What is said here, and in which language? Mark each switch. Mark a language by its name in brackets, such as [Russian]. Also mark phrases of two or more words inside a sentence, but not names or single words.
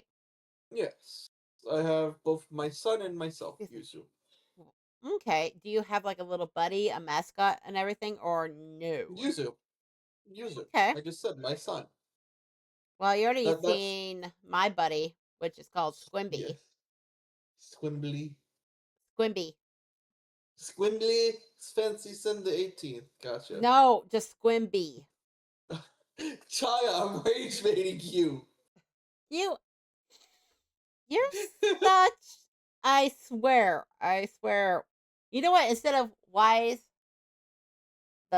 [English] Yes, I have both my son and myself, Excuse me. Yuzu. Okay. Do you have like a little buddy, a mascot, and everything, or no? Yuzu. Yuzu. Okay. I just said my son. Well, you already That's seen my buddy, which is called yes. Squimby. Squimbly. Squimby. Squimbly Fancy Sunday 18th. Gotcha. No, just Squimby. Chaya, I'm rage baiting you. You, you're such. I swear. I swear. You know what? Instead of Wise, the